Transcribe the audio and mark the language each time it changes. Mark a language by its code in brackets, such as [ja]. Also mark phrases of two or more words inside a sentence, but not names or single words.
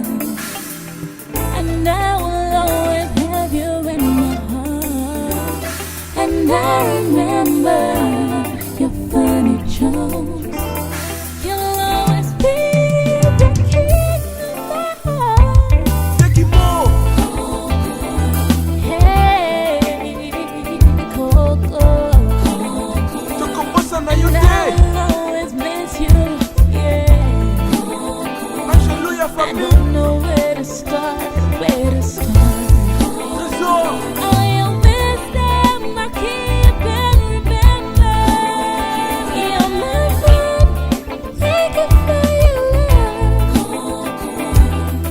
[en] And I will always have you in my heart. And I remember your funny jokes. You'll always be the king of my heart. Take it more. Hey, Coco. [ln] Tokombosa na yo te. [en] I don't know where to start, where to start. All your wisdom I keep and remember. You're my friend, thank you for your love.